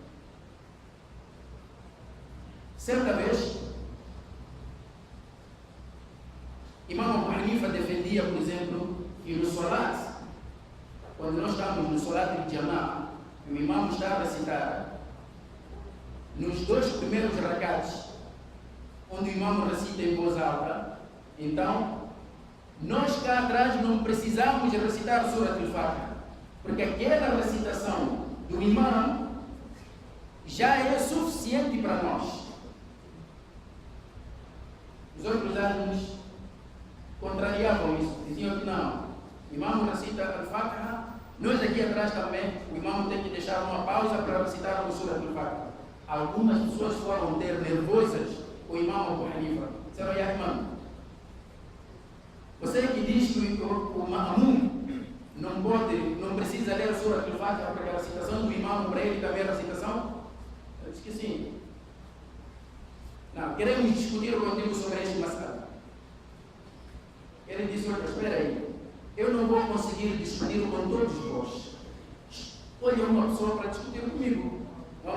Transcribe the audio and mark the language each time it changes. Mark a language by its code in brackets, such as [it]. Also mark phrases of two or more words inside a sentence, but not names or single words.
[pt] Certa vez, Imam Abu Hanifa defendia, por exemplo, que no Salat, quando nós estamos no Salat de Jama'ah, o imam está a recitar, nos dois primeiros rakats, onde o imam recita em voz alta, então, nós cá atrás não precisamos recitar [ar] سورة الفاتحة, [pt] porque aquela recitação do imam já é suficiente para nós. Os outros alunos contrariavam isso, diziam que não, o imam recita al-Fatiha, nós aqui atrás também, o imam tem que deixar uma pausa para recitar o [ar] سورة الفاتحة. [pt] Algumas pessoas foram ter nervosas com o imam Abu Hanifa. Disseram: [ar] "يا إمام, [pt] você que diz que o ma'mum não precisa ler o [ar] سورة الفاتحة [pt] porque a recitação do imam para ele também é a recitação?" Eu disse que sim. Não, queremos discutir contigo sobre este mas'ala. Ele disse: "Olha, espera aí, eu não vou conseguir discutir com todos vós. Escolha uma pessoa para discutir comigo.